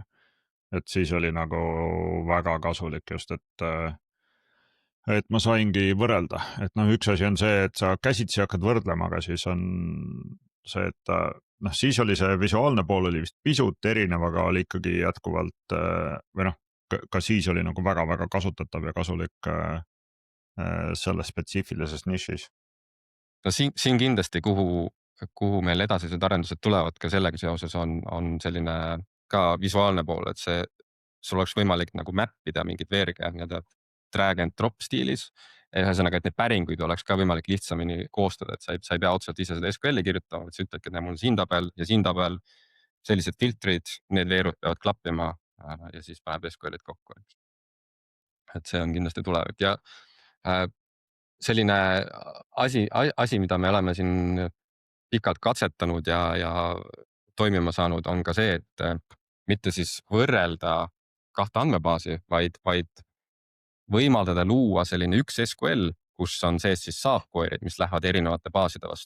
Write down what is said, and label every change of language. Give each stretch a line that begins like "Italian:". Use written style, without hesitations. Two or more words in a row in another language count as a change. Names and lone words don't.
Estonian: Et siis oli nagu väga kasulik just, et ma saingi võrrelda, et üks asi on see, et sa käsitsi hakkad võrdlema, aga siis on see, et siis oli see visuaalne pool oli vist pisut erinev, aga oli ikkagi jätkuvalt või ka siis oli nagu väga-väga kasutatav ja kasulik selles spetsiifilises nišis. No siin kindlasti, kuhu meil edasised arendused tulevad ka sellega seoses on selline ka visuaalne pool, et sul oleks võimalik nagu mappida mingid veerge
English: drag and drop
Estonian: stiilis. Ühesõnaga, et neid päringuid oleks ka võimalik lihtsamini koostada, et sa ei pea otseselt ise seda SQL-i kirjutama, et sa ütledki, et mul on siin tabel, sellised filtrid, need veerud peavad klappima ja siis paneb SQL-id kokku. Et see on kindlasti tulevik ja selline asi, mida me oleme siin pikalt katsetanud ja toimima saanud, on ka see, et mitte siis võrrelda 2 andmebaasi, vaid võimaldada luua selline üks SQL, kus on sees siis saab-query'd, mis lähevad erinevate baaside vastu.